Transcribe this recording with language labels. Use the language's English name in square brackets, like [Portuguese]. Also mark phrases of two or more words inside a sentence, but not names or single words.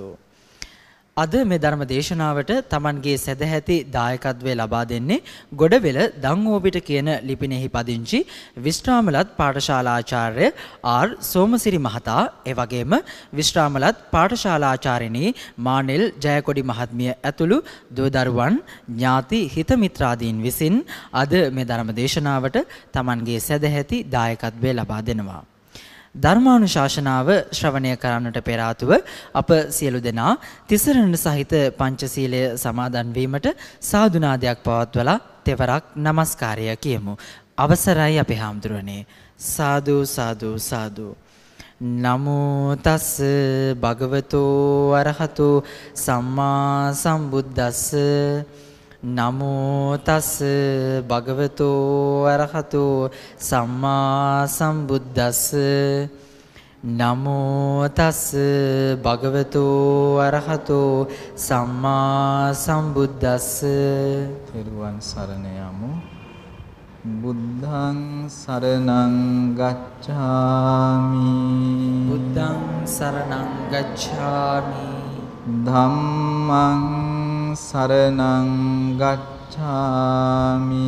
[Sinhala] අද මේ ධර්ම දේශනාවට තමන්ගේ සදැහැති දායකත්වය ලබා දෙන්නේ ගොඩවෙල දංஓපිට කියන ලිපිනෙහි පදිංචි විශ්‍රාමලත් පාඨශාලාචාර්ය ආර් සෝමසිරි මහතා, එවැගේම විශ්‍රාමලත් පාඨශාලාචාර්යනී මානෙල් ජයකොඩි මහත්මිය ඇතුළු දූ දරුවන් ඥාති හිත මිත්‍රාදීන් විසින් අද මේ ධර්ම දේශනාවට තමන්ගේ සදැහැති දායකත්වය ලබා දෙනවා. ධර්මානුශාසනාව ශ්‍රවණය කරන්නට පෙර ආතුව අප සියලු දෙනා තිසරණ සහිත පංචශීලය සමාදන් වීමට සාදුනාදයක් පවත්වලා තෙවරක් নমස්කාරය කියමු. අවසරයි අපේ හාමුදුරනේ. සාදු සාදු සාදු. [Pali] නමෝ තස් භගවතෝ අරහතෝ සම්මා සම්බුද්දස්ස. නමෝ තස් භගවතෝ අරහතෝ සම්මා සම්බුද්දස්ස. නමෝ තස් භගවතෝ අරහතෝ සම්මා සම්බුද්දස්ස. [Sinhala] තෙරුවන් සරණ යමු. [Pali] බුද්ධං සරණං ගච්ඡාමි. බුද්ධං සරණං ගච්ඡාමි. ධම්මං සරණං ගච්ඡාමි.